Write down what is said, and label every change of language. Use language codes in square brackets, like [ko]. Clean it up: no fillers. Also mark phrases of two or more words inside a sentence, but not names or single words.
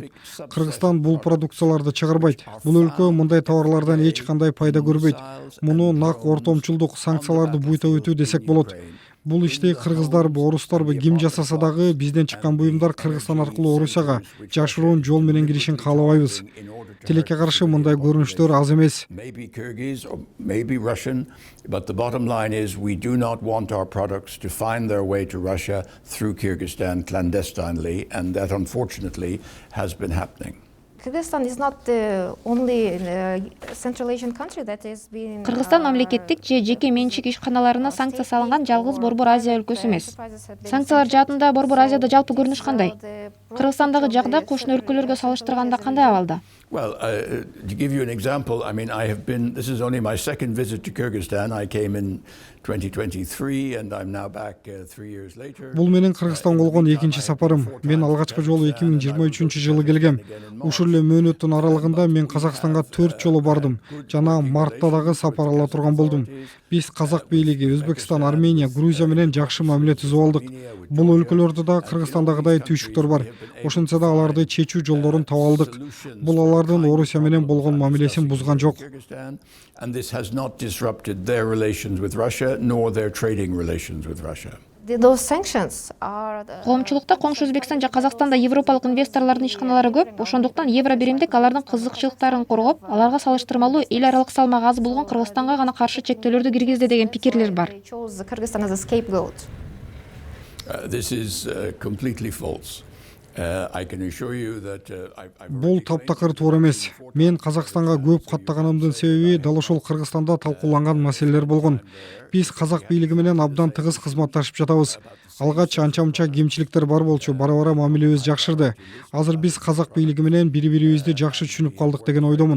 [ky] Кыргызстан бул продукцияларды чыгарбайт. Бул өлкө мындай товарлардан эч кандай пайда көрбөйт. Муну нак ортомчулдук санкцияларды буйта өтүү десек болот. Бул ишти кыргыздарбы, орустарбы ким жасаса дагы бизден чыккан буюмдар Кыргызстан аркылуу Орусияга жашыруун жол менен киришин каалабайбыз. Тилекке каршы мындай көрүнүштөр аз эмес. [en] Maybe Kyrgyz or maybe Russian, but the bottom line is we do not want our products to find their way to Russia through Kyrgyzstan clandestinely, and that unfortunately has been happening. Kyrgyzstan is not the only Central Asian country that has been. [ky] Кыргызстан мамлекеттик же жеке менчик ишканаларына санкция салынган жалгыз Борбор Азия өлкөсү эмес. Санкциялар жаатында Борбор Азияда жалпы көрүнүш кандай? Кыргызстандагы жагдай кошуна өлкөлөргө салыштырганда кандай абалда? [en] Well, to give you an example, I mean, this is only my second visit to Kyrgyzstan. I came in 2023 and I'm now back 3 years later. [ky] Бул менин Кыргызстанга болгон экинчи сапарым. Мен алгачкы жолу 2023-жылы келгем. Ушул эле мөөнөттүн аралыгында мен Казакстанга 4 жолу бардым. Жана мартта дагы сапар ала турган болдум. Биз Казак бийлиги, Өзбекстан, Армения, Грузия менен жакшы мамиле түзүп алдык. Бул өлкөлөрдө да Кыргызстандагыдай түйшүктөр бар. Ошентсе да аларды чечүү жолдорун таба алдык. Бул алардын Орусия менен болгон мамилесин бузган жок. [en] And this has not disrupted their relations with Russia nor their trading relations with Russia. Those sanctions are. [ky] Коомчулукта коңшу Өзбекстан же Казакстанда европалык инвесторлордун ишканалары көп, ошондуктан евро биримдик алардын кызыкчылыктарын коргоп, аларга салыштырмалуу эл аралык салмагы аз болгон Кыргызстанга гана каршы чектөөлөрдү киргизди деген пикирлер бар. [en] Kyrgyzstan as a scapegoat. This is completely false. I can assure you that [ky] Бул таптакыр туура эмес. Мен Казакстанга көп каттаганымдын себеби дал ошол Кыргызстанда талкууланган маселелер болгон. Биз Казак бийлиги менен абдан тыгыз кызматташып жатабыз. Алгач анча-мунча кемчиликтер бар болчу, бара-бара мамилебиз жакшырды. Азыр биз Казак бийлиги менен бири-бирибизди жакшы түшүнүп калдык деген ойдомун.